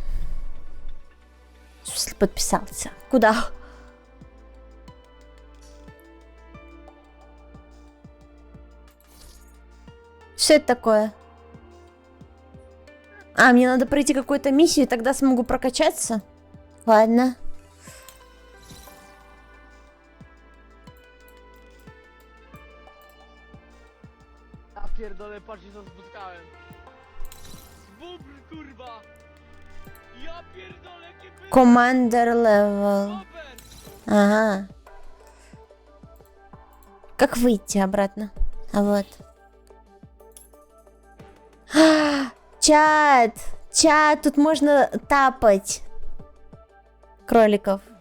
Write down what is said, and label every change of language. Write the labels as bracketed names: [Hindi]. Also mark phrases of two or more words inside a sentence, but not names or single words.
[Russian] В смысле подписался? Куда? Что это такое? А, мне надо пройти какую-то миссию, и тогда смогу прокачаться? Ладно. [Polish] Ja pierdolę, patrzcie co spotkałem. Bubr, kurwa! Ja pierdolę, jakie by... [English] Commander level. [Russian] Ага. Как выйти обратно? А вот. Чат! Чат! Тут можно тапать кроликов.